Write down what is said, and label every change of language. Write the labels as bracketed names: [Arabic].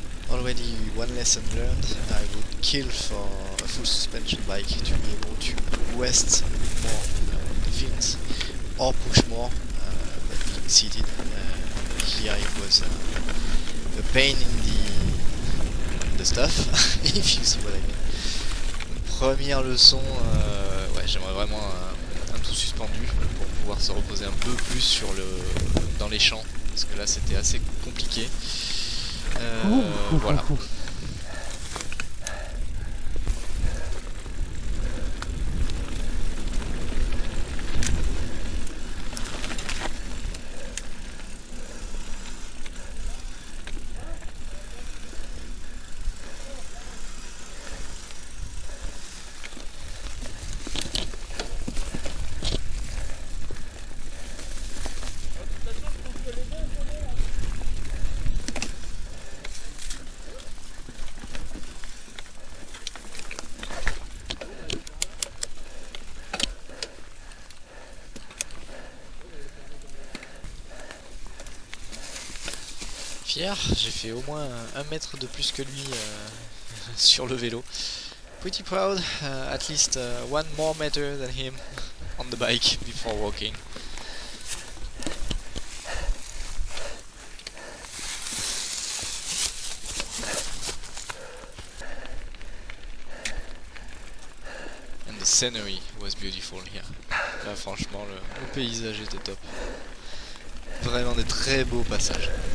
[English] already one lesson learned. I would kill for a full suspension bike to be able to rest more the fins or push more, but being seated. Here it was a pain in the stuff, if you see what I mean. [French] Première leçon, ouais, j'aimerais vraiment un tout suspendu pour pouvoir se reposer un peu plus dans les champs, parce que là c'était assez compliqué. Voilà. Fier, j'ai fait au moins 1 mètre de plus que lui sur le vélo. [English] Pretty proud, at least 1 more meter than him on the bike before walking. And the scenery was beautiful here. [French] Là franchement le paysage était top. Vraiment des très beaux passages.